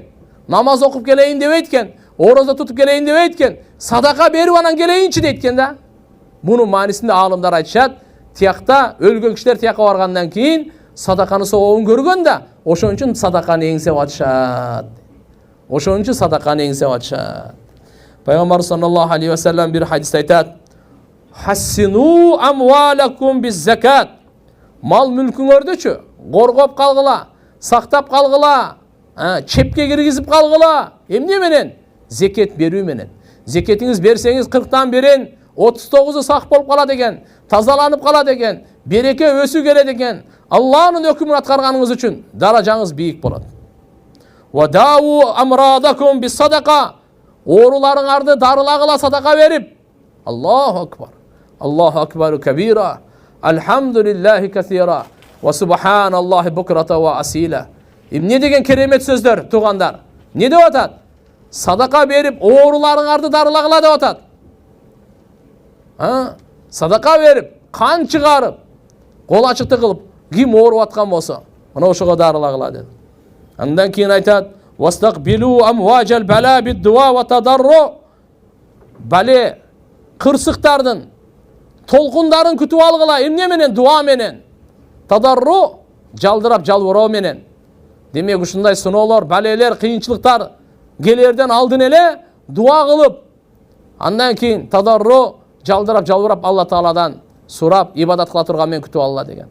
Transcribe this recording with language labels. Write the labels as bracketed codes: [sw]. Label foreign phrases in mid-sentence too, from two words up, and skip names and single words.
[ky] Намаз окуп келейин дебейт экен, орозо тутуп келейин дебейт экен, садака берип анан келейинчи дейт экен да. Мунун маанисинде аалымдар айтышат, тиякта өлгөн кишилер тиякка баргандан кийин садаканы сообун көргөн да, ошон үчүн садаканы эңсеп атышат. Ошон үчүн садаканы эңсеп атышат. Пайгамбар [ar] صلى الله عليه وسلم [ky] бир хадисте айтат: [ar] "حصنوا أموالكم بالزكاة." [ky] Мал мүлкүңөрдүчү коргоп калгыла, сактап калгыла, чепке киргизип калгыла. Эмне менен? Зекет берүү менен. Зекетиңиз берсеңиз 40тан берин, 39-у сак болуп калат экен, тазаланып калат экен, береке өсүү келет экен. Алланын өкүмүн аткарганыңыз үчүн даражаңыз бийик болот. [ar] وداووا مرضاكم بالصدقة. [ky] Ооруларыңарды дарылагыла садака берип. [ar] الله أكبر. الله أكبر كبيرا. الحمد لله كثيرا. وسبحان الله بكرة وأصيلا. [ky] Эмне деген керемет сөздөр, тугандар. Не деп атат? Садака берип, ооруларыңарды дарылагыла деп атат. Садака берип, кан чыгарып, кол ачыкты кылып, ким ооруп аткан болсо, мына ошого дарылагыла dedi. Андан кийин айтат: [ar] "واستقبلوا أمواج البلاء بالدعاء والتضرع." [ky] Бале кырсыктардын, толкундарын күтүп алгыла, эмне менен? Дуа менен. Тадарру жалдырап жалбыроо менен. Демек ушундай сыноолор, балелер, кыйынчылыктар келерден алдын эле дуа кылып, андан кийин тадарру жалдырап жалбырап Алла Тааладан сурап ибадат кыла турган мен күтүп алла деген.